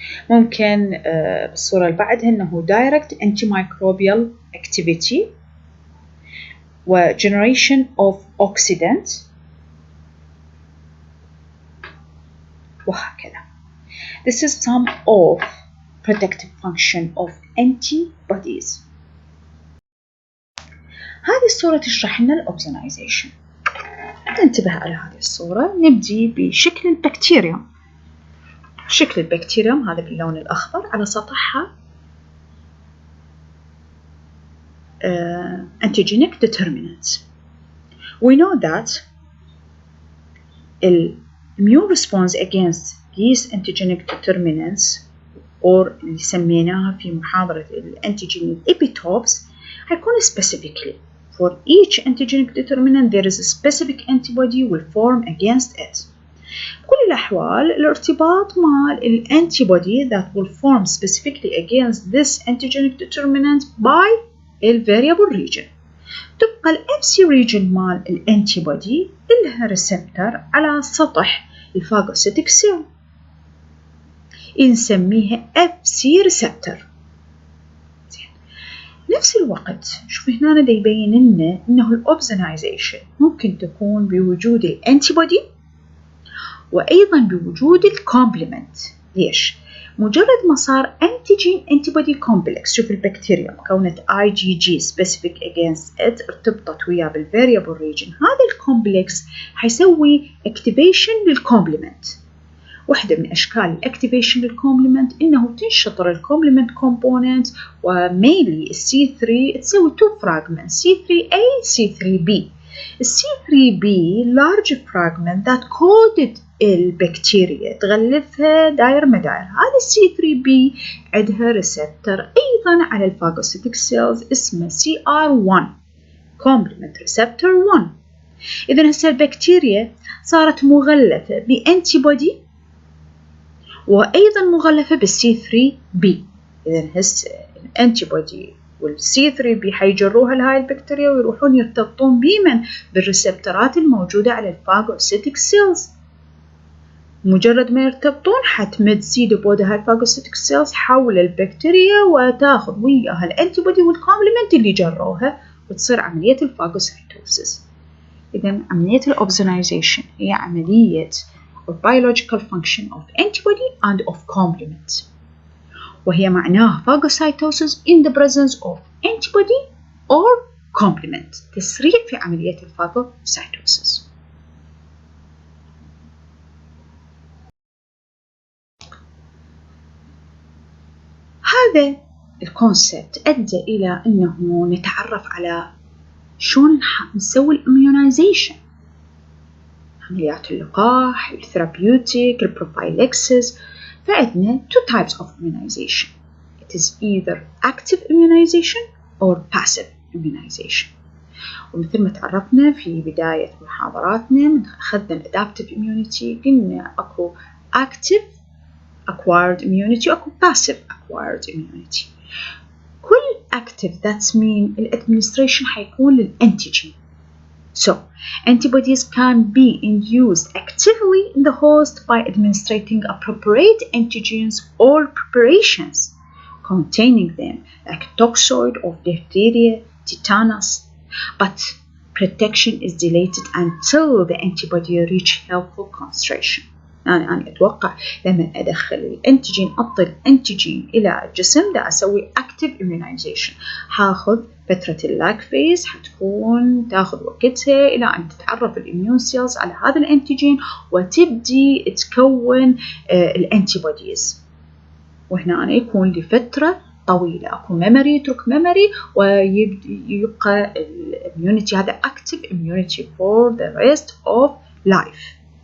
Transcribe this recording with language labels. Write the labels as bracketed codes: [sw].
[ar] ممكن بالصورة اللي بعدها إنه [en] direct antimicrobial activity [ar] و [en] generation of oxidant [ar] وهكذا. [en] This is some of protective function of antibodies. [ar] هذه الصورة تشرح لنا الأوبزونايزيشن. ننتبه على هذه الصورة. نبدي بشكل البكتيريوم. شكل البكتيريوم هذا باللون الأخضر على سطحها antigenic determinants. [en] We know that the immune response against these antigenic determinants or [ar] اللي سميناها في محاضرة الانتيجين [en] epitopes هيكون specifically for each antigenic determinant there is a specific antibody will form against it. [ar] بكل الأحوال الارتباط مع [en] الantibody that will form specifically against this antigenic determinant by the variable region. [ar] تبقى ال FC region مال الantibody إلها receptor على سطح الفاغوسيتيك cell نسميها FC receptor. بنفس الوقت شوف هنا دا يبين لنا انه الاوبزونايزيشن ممكن تكون بوجود الانتيبودي وايضا بوجود الكومبلمنت. ليش؟ مجرد ما صار انتيجين انتيبودي كومبلكس، شوف البكتيريا كونت IgG specific against it ارتبطت وياه بالفاريبل ريجن، هذا الكومبلكس حيسوي اكتيفيشن للكومبلمنت. واحدة من أشكال الاكتيفيشن للكومبلمنت إنه تنشطر الكومبلمنت كومبوننت، ومينلي C3 تسوي two fragments C3A C3B. [en] C3B large fragment that coded [ar] البكتيريا تغلفها داير مداير. هذا C3B عندها ريسبتر أيضا على الفاغوسيتيك سيلز اسمه CR1 complement receptor 1. إذن هسه البكتيريا صارت مغلفة بأنتيبودي وأيضا مغلفة بالC3B. إذن هسه الأنتيبودي والC3B حيجروها لهاي البكتيريا ويروحون يرتبطون بمن؟ بالريسبترات الموجودة على الفاغوسيتيك سيلز. مجرد ما يرتبطون حتمد سيد بود هاي الفاغوسيتيك سيلز حول البكتيريا وتاخذ وياها الأنتيبودي والكومبلمنت اللي جروها وتصير عملية الفاغوسيتوسيس. إذن عملية الأوبزونايزيشن هي عملية [en] of biological function of antibody and of complement، [ar] وهي معناها [en] phagocytosis in the presence of antibody or complement، [ar] تسريع في عملية الفاغوسيتوسيس. هذا الكونسبت أدى إلى أنه نتعرف على شلون نسوي الاميونايزيشن، عمليات اللقاح، الثيرابيوتيك، البروفايلكسيس. [en] فعندنا two types of immunization. It is either active immunization or passive immunization. [ar] ومثل ما تعرفنا في بداية محاضراتنا أخذنا الادابتيف immunity، قلنا أكو active acquired immunity وأكو passive acquired immunity. كل active [en] that mean [ar] الادمنستريشن حيكون للانتيجين. [en] So, antibodies can be induced actively in the host by administering appropriate antigens or preparations containing them, like toxoid of diphtheria, tetanus, but protection is delayed until the antibody reach helpful concentration. [ar] أنا أتوقع لما أدخل الأنتيجين أعطي الأنتيجين إلى الجسم دا أسوي active immunization، هاخذ فترة اللاج فيز حتكون تاخذ وقتها إلى أن تتعرف الإميون سيلز على هذا الأنتيجين وتبدي تكون الأنتيبوديز، وهنا أنا يكون لفترة طويلة أكو memory يترك memory ويبقى الإميونيتي هذا active immunity [en] for the rest of life.